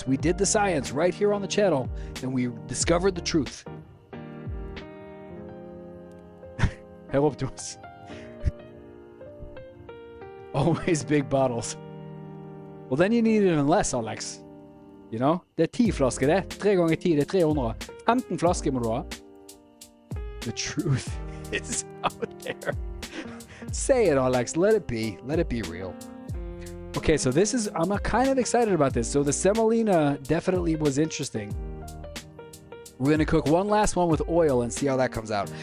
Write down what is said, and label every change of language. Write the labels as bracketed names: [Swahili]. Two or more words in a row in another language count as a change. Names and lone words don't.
[English] We did the science right here on the channel and we discovered the truth. Help to us. Always big bottles. Well, then you need even less, Alex. You know? [Norwegian] Det 10 flasker, det. 3 ganger 10, det 300. 15 flasker må du ha. [English] The truth is out there. Say it, Alex. Let it be. Let it be real. Okay, so this is... I'm kind of excited about this. So the semolina definitely was interesting. We're going to cook one last one with oil and see how that comes out.